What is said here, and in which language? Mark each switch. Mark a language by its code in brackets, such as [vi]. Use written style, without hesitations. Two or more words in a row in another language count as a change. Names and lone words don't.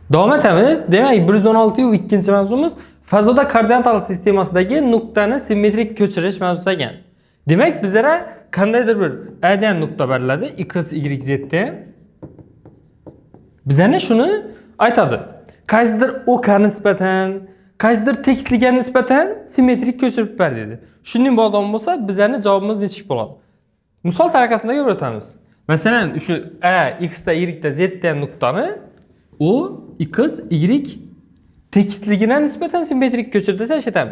[uz] Davom etamiz. Demak, 116-2 mavzumuz fazoda koordinatal sistemasidagi nuqtani simmetrik ko'chirish mavzusi ekan. Demak, bizlara qandaydir bir A degan nuqta beriladi, x, y, z da. Bizlarni shuni aytadi. Qaysidir o'qqa nisbatan, qaysidir tekisliga nisbatan simmetrik ko'chirib ber dedi. Shunday bo'lgan bo'lsa, bizlarni javobimiz nechik bo'ladi? Misol tariqasida ko'rib o'tamiz. Masalan, shu A, x da, y da, z degan nuqtani o, x, y tekisligiga nisbatan simmetrik ko'chir desa aytamiz.